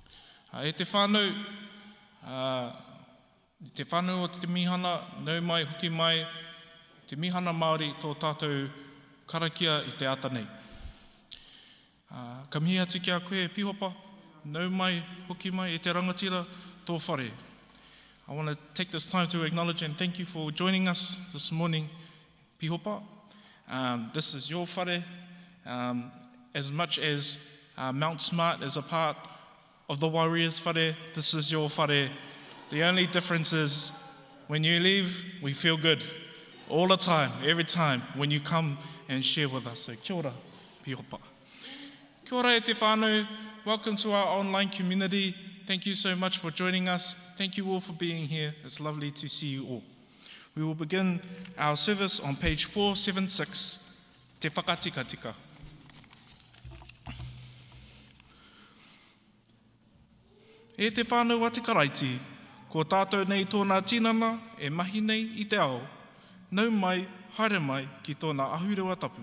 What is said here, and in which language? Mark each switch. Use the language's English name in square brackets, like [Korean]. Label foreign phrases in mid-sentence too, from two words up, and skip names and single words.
[Māori] E te whānau, Te whānau o Te Mīhana, nau mai, hoki mai, Te Mīhana Māori tō tātou karakia i te ata nei. Ka mihi atu ki a koe pihopa, nau mai, hoki mai, e te rangatira tō whare. [English] I want to take this time to acknowledge and thank you for joining us this morning, pihopa. This is your whare. As much as Mount Smart is a part of the Warriors whare, this is your whare. The only difference is when you leave, we feel good. All the time, every time, when you come and share with us. [Māori] So kia ora, pihopa. Kia ora e te whānau. [English] Welcome to our online community. Thank you so much for joining us. Thank you all for being here. It's lovely to see you all. We will begin our service on page 476, [Māori] Te Whakatikatika. E te whānau a te karaiti, ko tātou nei tōna tinana e mahi nei i te ao, nau mai, haere mai ki tōna ahurewa tapu.